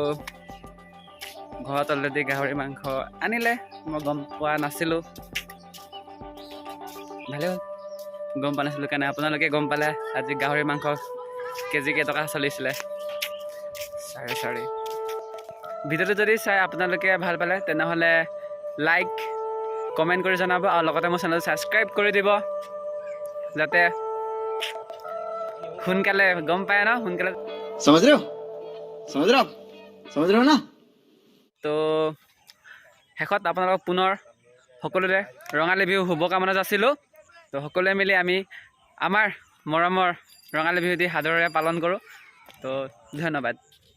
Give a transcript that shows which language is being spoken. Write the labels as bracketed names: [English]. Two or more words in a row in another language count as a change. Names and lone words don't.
[Assamese] ঘৰত অলৰেডি গাহৰি মাংস আনিলে মই গম পোৱা নাছিলোঁ ভালে হ'ল গম পোৱা নাছিলোঁ কাৰণে আপোনালোকে গম পালে আজি গাহৰি মাংস কেজি কেইটকা চলিছিলে 4.5 ভিডিঅ'টো যদি চাই আপোনালোকে ভাল পালে তেনেহ'লে [English] like comment [Assamese] কৰি জনাব আৰু লগতে মোৰ চেনেলটো ছাবস্ক্ৰাইব কৰি দিব যাতে সোনকালে গম পায় ন সোনকালে [Hindi] समझ रहे हो ना [Assamese] তো শেষত আপোনালোকক পুনৰ সকলোৰে ৰঙালী বিহু শুভকামনা যাচিলোঁ তো সকলোৱে মিলি আমি আমাৰ মৰমৰ ৰঙালী বিহু দি সাদৰেৰে পালন কৰোঁ তো ধন্যবাদ